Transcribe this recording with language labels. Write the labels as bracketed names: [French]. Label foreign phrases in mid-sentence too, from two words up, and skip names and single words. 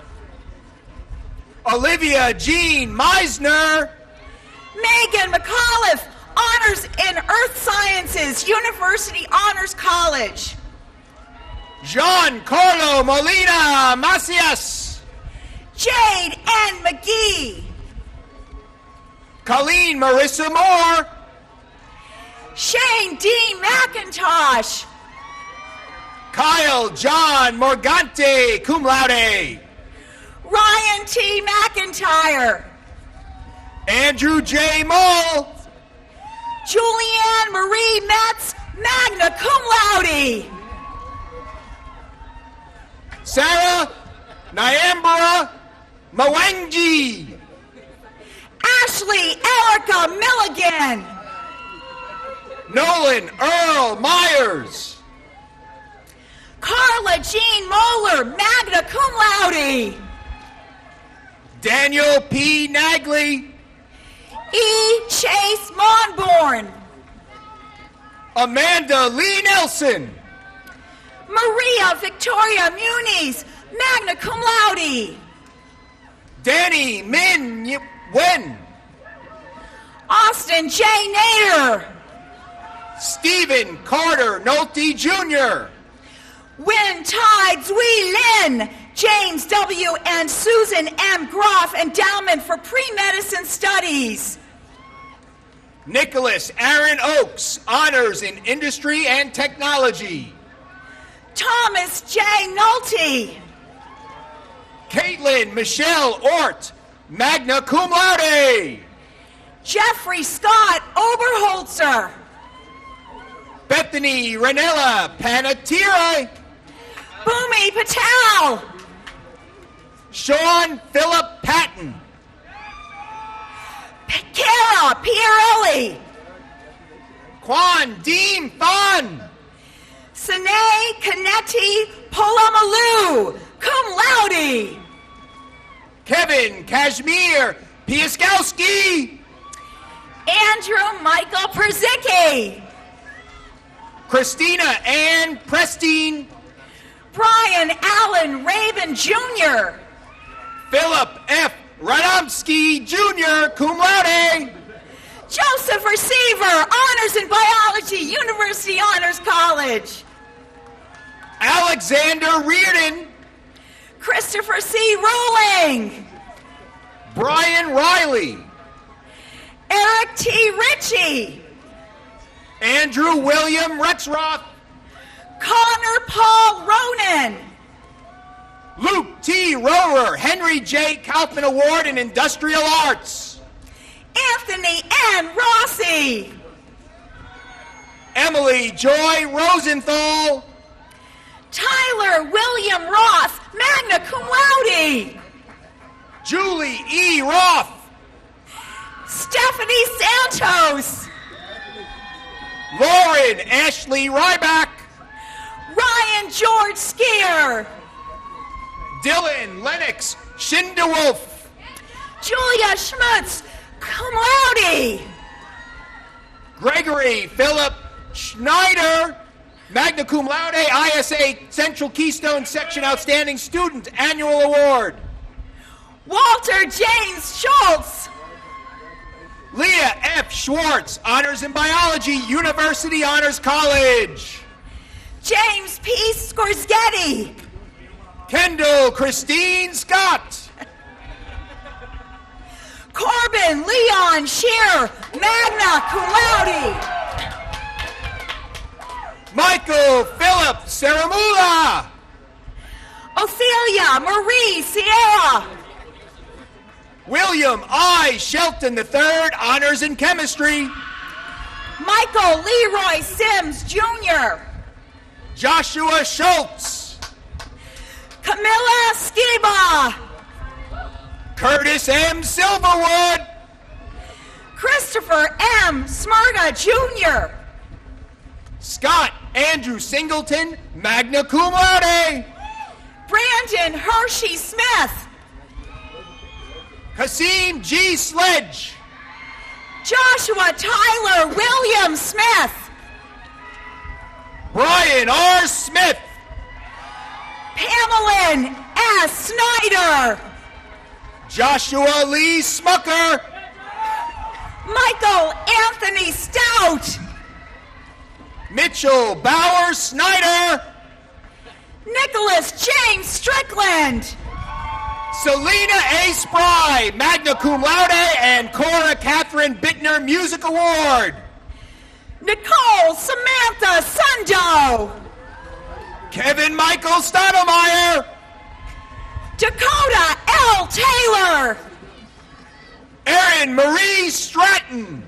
[English] Olivia Jean Meisner. Megan McAuliffe, Honors in Earth Sciences, University Honors College. Giancarlo Molina Macias. Jade N. McGee. Colleen Marissa Moore. Shane D. McIntosh. Kyle John Morgante, [Latin] cum laude. [English] Ryan T. McIntyre. Andrew J. Mull. Julianne Marie Metz, [Latin] magna cum laude. [English] Sarah Nyambra Mwangi. Ashley Erica Milligan. Nolan Earl Myers. Carla Jean Moeller, [Latin] magna cum laude. [English] Daniel P. Nagley. E. Chase Monborn. Amanda Lee Nelson. Maria Victoria Muniz, [Latin] magna cum laude. [English] Danny Min Wen. Austin J. Nader. Stephen Carter Nolte Jr. Win Tides Wee Lin, James W. and Susan M. Groff Endowment for Pre-Medicine Studies. Nicholas Aaron Oakes, Honors in Industry and Technology. Thomas J. Nolte. Caitlin Michelle Ort, [Latin] magna cum laude. [English] Jeffrey Scott Oberholzer. Bethany Ranella Panettiere. Bhumi Patel. Sean Philip Patton. Kara Pierelli. Quan Dean Fun. Sine Canetti Polamalu, [Latin] cum laude. [English] Kevin Kashmir Piaskowski. Andrew Michael Przicki. Christina Ann Prestine. Brian Allen Raven Jr. Philip F. Radomski Jr., [Latin] cum laude. [English] Joseph Receiver, Honors in Biology, University Honors College. Alexander Reardon. Christopher C. Rowling. Brian Riley. Eric T. Ritchie. Andrew William Rexroth. Connor Paul Ronan. Luke T. Rohrer, Henry J. Kaufman Award in Industrial Arts. Anthony N. Rossi. Emily Joy Rosenthal. Tyler William Roth, [Latin] magna cum laude. [English] Julie E. Roth. Stephanie Santos. Lauren Ashley Ryback. Ryan George Skier. Dylan Lennox Schindewolf. Julia Schmutz, [Latin] cum laude. [English] Gregory Philip Schneider, [Latin] magna cum laude, [English] ISA Central Keystone Section Outstanding Student Annual Award. Walter James Schultz. Leah F. Schwartz, Honors in Biology, University Honors College. James P. Scorsgetti. Kendall Christine Scott. Corbin Leon Shear, [Latin] magna cum laude. [English] Michael Philip Saramula. Ophelia Marie Sierra. William I. Shelton III, Honors in Chemistry. Michael Leroy Sims Jr. Joshua Schultz. Camilla Skiba. Curtis M. Silverwood. Christopher M. Smirga Jr. Scott Andrew Singleton, [Latin] magna cum laude. [English] Brandon Hershey Smith. Kasim G. Sledge. Joshua Tyler William Smith. Brian R. Smith. Pamela S. Snyder. Joshua Lee Smucker. Michael Anthony Stout. Mitchell Bauer Snyder. Nicholas James Strickland. Selena A. Spry, [Latin] magna cum laude, [English] and Cora Catherine Bittner Music Award. Nicole Samantha Sundo. Kevin Michael Stottlemyre. Dakota L. Taylor. Erin Marie Stratton.